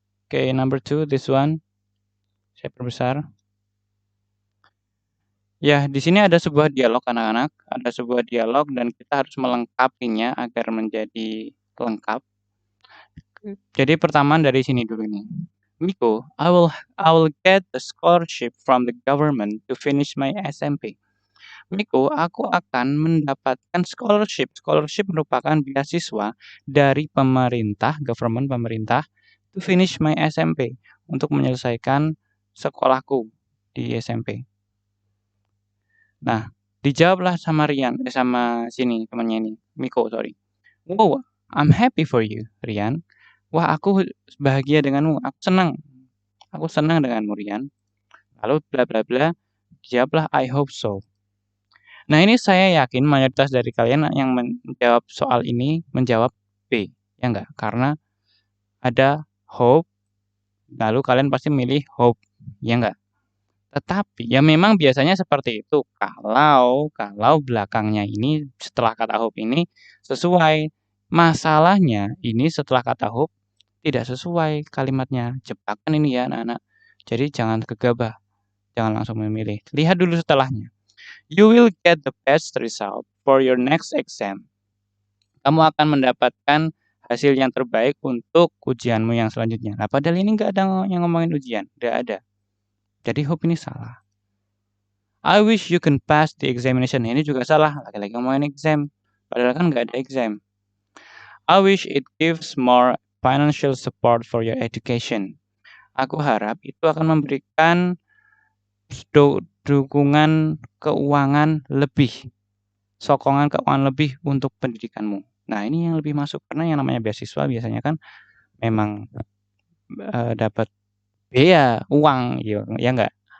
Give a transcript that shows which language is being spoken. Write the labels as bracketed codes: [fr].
[en] Oke, number 2, this one. [id] Saya perbesar. Ya, di sini ada sebuah dialog anak-anak, ada sebuah dialog dan kita harus melengkapinya agar menjadi lengkap. Jadi pertama dari sini dulu nih. [en] Miko, I will get a scholarship from the government to finish my SMP. [id] Miko, aku akan mendapatkan scholarship. Scholarship merupakan beasiswa dari pemerintah, government pemerintah, [en] to finish my SMP, [id] untuk menyelesaikan sekolahku di SMP. Nah, dijawablah sama sama sini temannya ini, Miko, sorry. [en] Wow, I'm happy for you, Rian. [id] Wah, aku bahagia denganmu, aku senang denganmu, Rian. Lalu bla bla bla, jawablah [en] I hope so. [id] Nah, ini saya yakin mayoritas dari kalian yang menjawab soal ini menjawab B, ya enggak? Karena ada hope, lalu kalian pasti milih hope, ya enggak? Tetapi ya memang biasanya seperti itu kalau belakangnya ini setelah kata hop ini sesuai. Masalahnya ini setelah kata hop tidak sesuai kalimatnya. Jebakan ini ya anak-anak. Jadi jangan gegabah, jangan langsung memilih. Lihat dulu setelahnya. [en] You will get the best result for your next exam. [id] Kamu akan mendapatkan hasil yang terbaik untuk ujianmu yang selanjutnya. Nah, padahal ini nggak ada yang ngomongin ujian, nggak ada. Jadi hope ini salah. [en] I wish you can pass the examination. [id] Ini juga salah, lagi-lagi ngomongin exam. Padahal kan nggak ada exam. [en] I wish it gives more financial support for your education. [id] Aku harap itu akan memberikan dukungan keuangan lebih, sokongan keuangan lebih untuk pendidikanmu. Nah, ini yang lebih masuk karena yang namanya beasiswa biasanya kan memang dapat biaya uang, ya nggak?